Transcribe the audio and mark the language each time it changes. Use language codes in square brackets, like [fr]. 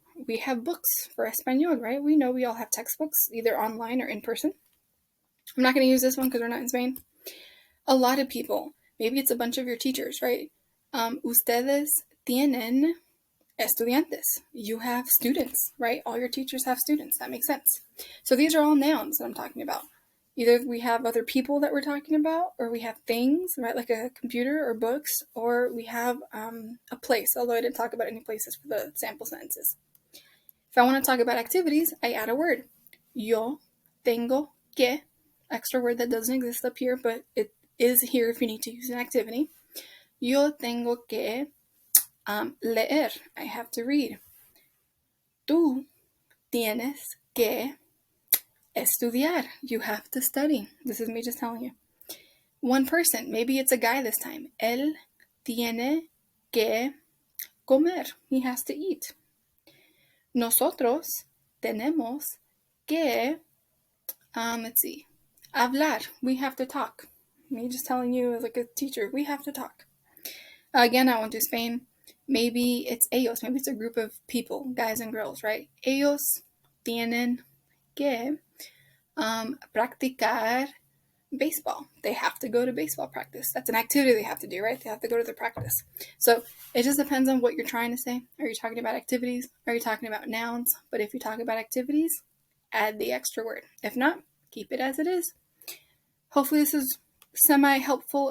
[en] We have books for Espanol, right? We know we all have textbooks, either online or in person. I'm not going to use this one because we're not in Spain. A lot of people, maybe it's a bunch of your teachers, right? [es] Ustedes tienen estudiantes. [en] You have students, right? All your teachers have students. That makes sense. So these are all nouns that I'm talking about. Either we have other people that we're talking about, or we have things, right? Like a computer or books, or we have a place, although I didn't talk about any places for the sample sentences. If I want to talk about activities, I add a word. [es] Yo tengo que, [en] extra word that doesn't exist up here, but it is here if you need to use an activity. [es] Yo tengo que leer. [en] I have to read. [es] Tú tienes que estudiar. [en] You have to study. This is me just telling you. One person, maybe it's a guy this time. [es] Él tiene que comer. [en] He has to eat. [es] Nosotros tenemos que, [en] let's see, [es] hablar. [en] We have to talk. Me just telling you as like a teacher, we have to talk. Again, I went to Spain. Maybe it's ellos. Maybe it's a group of people, guys and girls, right? [es] Ellos tienen que practicar [en] baseball. They have to go to baseball practice. That's an activity they have to do, right? They have to go to their practice. So it just depends on what you're trying to say. Are you talking about activities? Are you talking about nouns? But if you talk about activities, add the extra word. If not, keep it as it is. Hopefully this is semi-helpful.